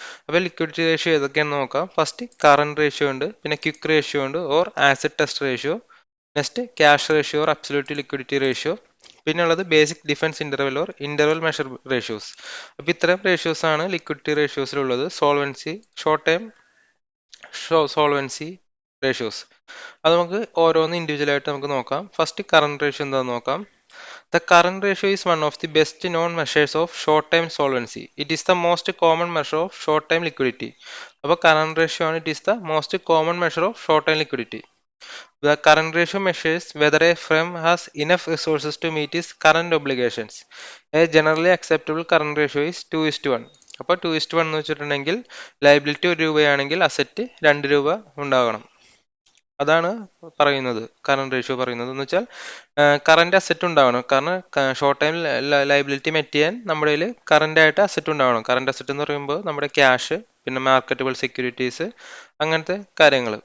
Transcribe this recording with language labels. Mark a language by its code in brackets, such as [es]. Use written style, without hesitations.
[ml] അപ്പോൾ liquidity ratio ഏതൊക്കെയാണെന്ന് നോക്കാം. ഫസ്റ്റ് കറണ്ട് റേഷ്യോ ഉണ്ട്, പിന്നെ ക്വിക്ക് റേഷ്യോ ഉണ്ട് or asset test ratio, next cash ratio or absolute liquidity ratio, പിന്നെ ഉള്ളത് basic defence interval or interval measure ratios. അപ്പോൾ ഇത്തരം റേഷ്യോസ് ആണ് liquidity റേഷ്യോസിലുള്ളത്. Short time solvency ratios. അത് നമുക്ക് ഓരോന്ന് ഇൻഡിവിജ്വൽ ആയിട്ട് നമുക്ക് നോക്കാം. ഫസ്റ്റ് കറണ്ട് റേഷ്യോ എന്താണെന്ന് നോക്കാം. [en] The current ratio is one of the best known measures of short-term solvency. It is the most common measure of short-term liquidity. അപ്പോൾ current ratio ആണ്, it is the most common measure of short-term liquidity. The current ratio measures whether a firm has enough resources to meet its current obligations. A generally acceptable current ratio is 2:1. [ml] അപ്പോൾ 2:1 എന്ന് വെച്ചിട്ടുണ്ടെങ്കിൽ liability 1 രൂപയാണെങ്കിൽ asset 2 രൂപ ഉണ്ടാകണം. അതാണ് പറയുന്നത് current ratio പറയുന്നത്. എന്ന് വെച്ചാൽ കറന്റ് അസറ്റ് ഉണ്ടാവണം. കാരണം ഷോർട്ട് ടൈം ലയബിലിറ്റി മെറ്റ് ചെയ്യാൻ നമ്മുടെ കയ്യിൽ കറന്റ് ആയിട്ട് അസറ്റ് ഉണ്ടാവണം. കറന്റ് അസറ്റ് എന്ന് പറയുമ്പോൾ നമ്മുടെ ക്യാഷ്, പിന്നെ മാർക്കറ്റബിൾ സെക്യൂരിറ്റീസ്, അങ്ങനത്തെ കാര്യങ്ങൾ.